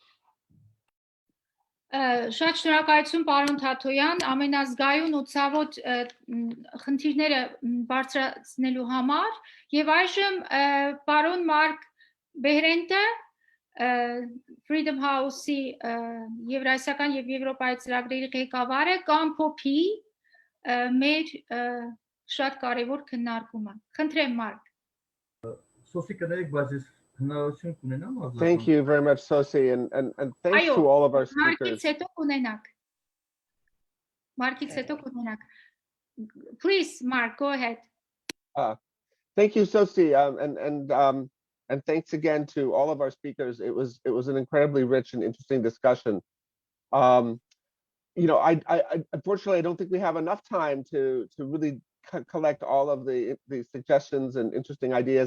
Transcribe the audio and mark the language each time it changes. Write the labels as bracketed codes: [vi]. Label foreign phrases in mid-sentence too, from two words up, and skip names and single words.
[hy] Շատ շնորհակալություն պարոն Թաթոյան, ամենազգայուն ու ցավոտ խնդիրները բարձրացնելու համար եւ այժմ պարոն Մարկ Բեհրենդտը Freedom House-ի Եվրասիական եւ Եվրոպայի ծրագրերի ղեկավարը կամփոփի մեր շատ կարևոր քննարկումը։ Խնդրեմ Մարկ։ Սոսի կներեք, բայց ես հնարավորություն կունենամ։ [en] Thank you very much, Sosi, and thanks to all of our speakers. [hy] Markets հետո կունենակ։ [en] Please, Mark, go ahead. Thank you, Sosi, and thanks again to all of our speakers. It was an incredibly rich and interesting discussion. You know, I unfortunately I don't think we have enough time to really collect all of the suggestions and interesting ideas.